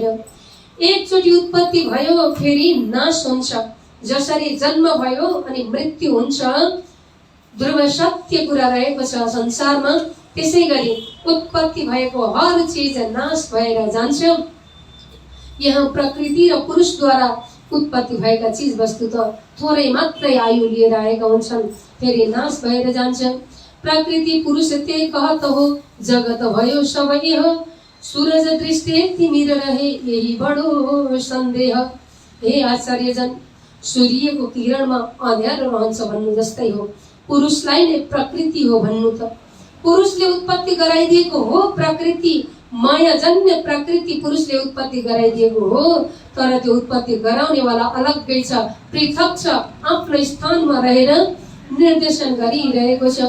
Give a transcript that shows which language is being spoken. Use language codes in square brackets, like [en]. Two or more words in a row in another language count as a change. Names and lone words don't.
[ne] एकचोटि उत्पत्ति भयो फेरि नाश हुन्छ, जसरी जन्म भयो अनि मृत्यु हुन्छ, ध्रुव सत्य कुरा रहेको छ संसारमा। त्यसै गरी उत्पत्ति भएको हर चीज नाश भएर जान्छ। यहाँ प्रकृति र पुरुषद्वारा उत्पत्ति भएका चीज वस्तु त थोरै मात्रै आयु लिएर आएका हुन्छन्, फेरि नाश भएर जान्छ। [hi] प्रकृति पुरुष ते कहत हो, जगत भयो सबै हो, सूरज दृष्टि तिमीर रहे यही बडो सन्देह। [ne] हे आचार्यजन, सूर्यको किरणमा अँध्यारो रहन्छ भन्नु जस्तै हो, पुरुषलाई नै प्रकृति हो भन्नु त। पुरुषले उत्पत्ति गराइदिएको हो प्रकृति, मायाजन्य प्रकृति पुरुषले उत्पत्ति गराइदिएको हो, तर त्यो उत्पत्ति गराउनेवाला अलग्गै छ, पृथक छ, आफ्नो स्थानमा रहेर निर्देशन गरिरहेको छ।